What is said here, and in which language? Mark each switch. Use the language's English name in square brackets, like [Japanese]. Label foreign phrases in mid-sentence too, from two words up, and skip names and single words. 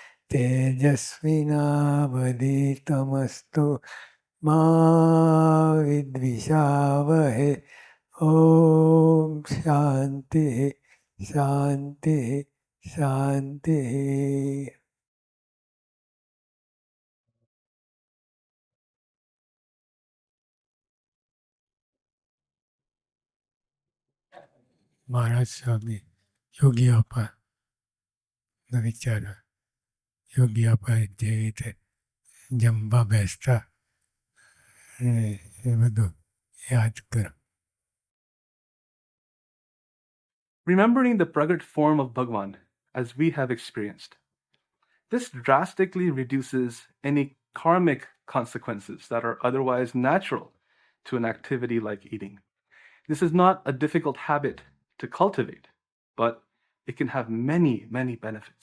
[Sanskrit] तेजस्विनावधीतमस्तु मा विद्विषावहै ॐ शान्तिः शान्तिः [Gujarati] शान्तिः Maharaj Swami Yogi Appa નો વિચાર યોગી આપા જે રીતે જમવા બેસતા એ બધું યાદ કરો. [English] Remembering the pragat form of Bhagwan as we have experienced. This drastically reduces any karmic consequences that are otherwise natural to an activity like eating. This is not a difficult habit to cultivate, but it can have many, many benefits.